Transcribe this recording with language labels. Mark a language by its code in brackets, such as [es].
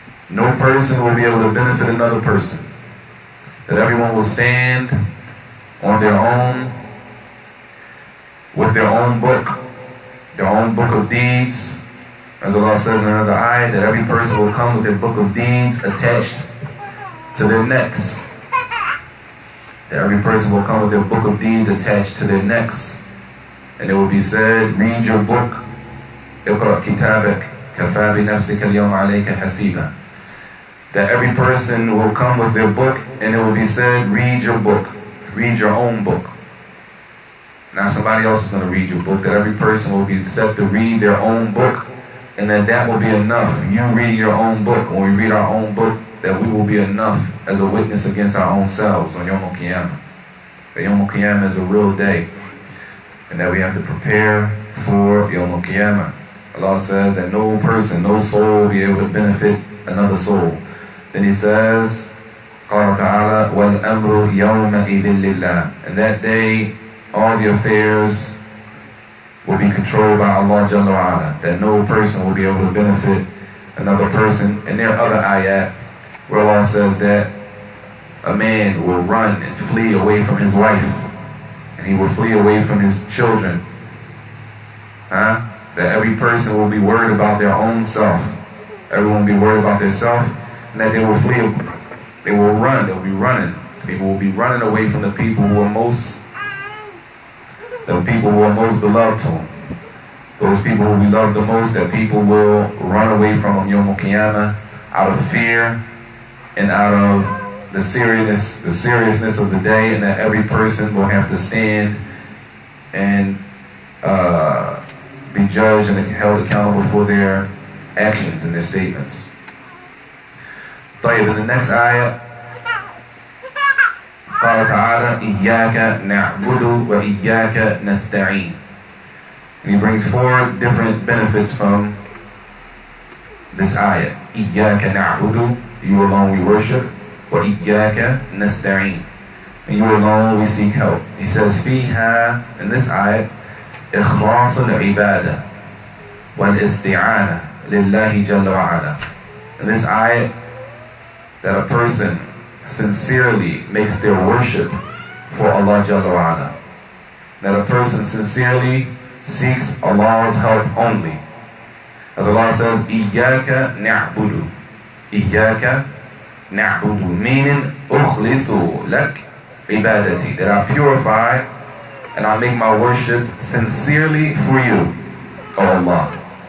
[en] No person will be able to benefit another person. That everyone will stand on their own, with their own book of deeds. As Allah says in another ayah, that every person will come with their book of deeds attached to their necks. That every person will come with their book of deeds attached to their necks. And it will be said, read your book. [ar] اقرأ كتابك كفى بنفسك اليوم عليك حسيبا. [en] That every person will come with their book, and it will be said, read your book. Read your own book. Now somebody else is going to read your book. That every person will be set to read their own book, and that will be enough. You read your own book. When we read our own book, that we will be enough as a witness against our own selves on Yawm al-Qiyamah. That Yawm al-Qiyamah is a real day, and that we have to prepare for Yawm al-Qiyamah. Allah says that no person, no soul will be able to benefit another soul. Then He says, [ar] قال تعالى وَالْأَمْرُ يَوْمَئِذٍ لِلَّهِ. [en] And that day, all the affairs will be controlled by Allah Jalla wa'ala. That no person will be able to benefit another person. And there are other ayat where Allah says that a man will run and flee away from his wife, and he will flee away from his children. That every person will be worried about their own self. Everyone will be worried about their self, and that they will flee. They will run. They will be running. People will be running away from the people who are most beloved to them. Those people who we love the most, that people will run away from on Yawm al-Qiyamah out of fear and out of the seriousness of the day, and that every person will have to stand and be judged and held accountable for their actions and their statements. In the next ayah, [ar] قال تعالى إياك نعبد وإياك نستعين. [en] And he brings 4 different benefits from this ayah. [ar] إياك نعبد, [en] you alone we worship. [ar] وإياك نستعين, [en] and you alone we seek help. He says [ar] فيها, [en] in this ayah, [ar] إخلاص العبادة والاستعانة لله جل وعلا. [en] In this ayah, that a person sincerely makes their worship for Allah Jalla wa'ala. That a person sincerely seeks Allah's help only. As Allah says, [ar] إِيَّاكَ نَعْبُدُ. إِيَّاكَ نَعْبُدُ, [en] meaning [ar] أُخْلِصُ لَكْ عِبَادَتي, [en] that I purify and I make my worship sincerely for you, O Allah.